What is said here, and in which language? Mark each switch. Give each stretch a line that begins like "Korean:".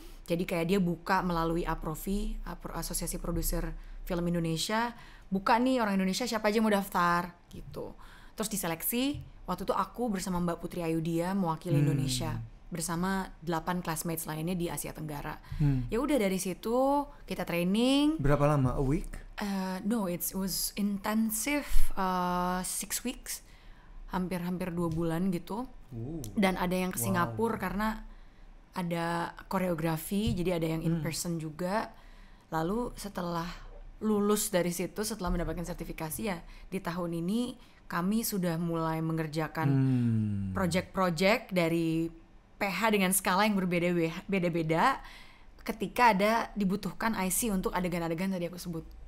Indonesian: Jadi kayak dia buka melalui APROFI, Asosiasi Produser Film Indonesia. Buka nih orang Indonesia siapa aja mau daftar gitu. Terus diseleksi. Waktu itu aku bersama Mbak Putri Ayudia mewakili Indonesia bersama 8 classmates lainnya di Asia Tenggara. Ya udah dari situ kita training. Berapa lama?
English: A week? No, it was intensive 6 weeks.
Indonesian: Hampir 2 bulan gitu. Dan ada yang ke Singapura karena ada koreografi, jadi ada yang in person juga. Lalu setelah lulus dari situ, setelah mendapatkan sertifikasi, ya di tahun ini kami sudah mulai mengerjakan project-project dari PH dengan skala yang berbeda-beda ketika ada dibutuhkan IC untuk adegan-adegan tadi aku sebut.